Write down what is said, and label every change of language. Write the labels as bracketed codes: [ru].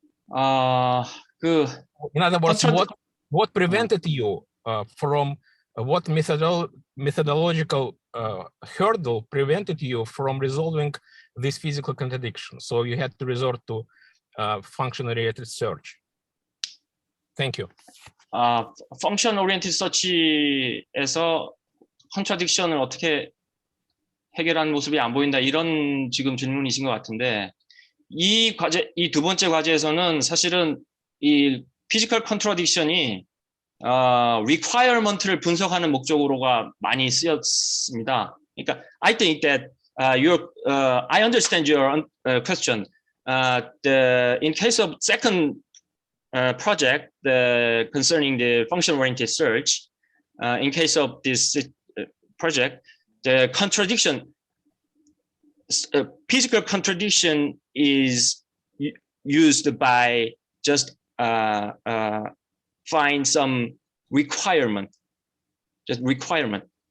[en] In other words, what prevented you from what methodological hurdle prevented you from resolving this physical contradiction? So you had to resort to function-oriented search. Thank you. [ko] function-oriented search에서 contradiction을 어떻게 해결한 모습이 안 보인다 이런 지금 질문이신 것 같은데 이 과제 이 두 번째 과제에서는 사실은 이 피지컬 컨트라딕션이 requirement를 분석하는 목적으로가 많이 쓰였습니다. 그러니까 [en] I think that I understand your question. In case of second project concerning the function-oriented search, in case of this project, the contradiction, physical contradiction is used by just find some requirement, just requirement.